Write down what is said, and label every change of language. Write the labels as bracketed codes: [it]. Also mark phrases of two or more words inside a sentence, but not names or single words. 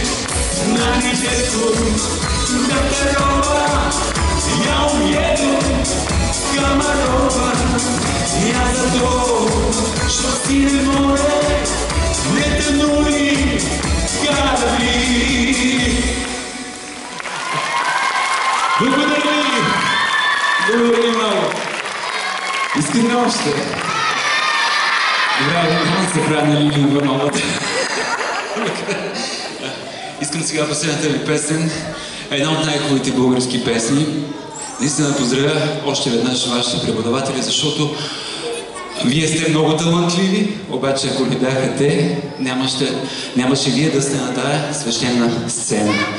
[ru] На недельку до второго я уеду в Комарова. Я за то, что в синем море не тонули корабли. [bg] Благодарю ви! Благодарю много! Искрено още! Добре, не се правя на Лили Ивановата. Искам сега последната ви песен, една от най-хубавите български песни. Наистина поздравя още веднъж вашите преподаватели, защото вие сте много талантливи, обаче ако не бяха те, нямаше вие да сте на тая свещена сцена.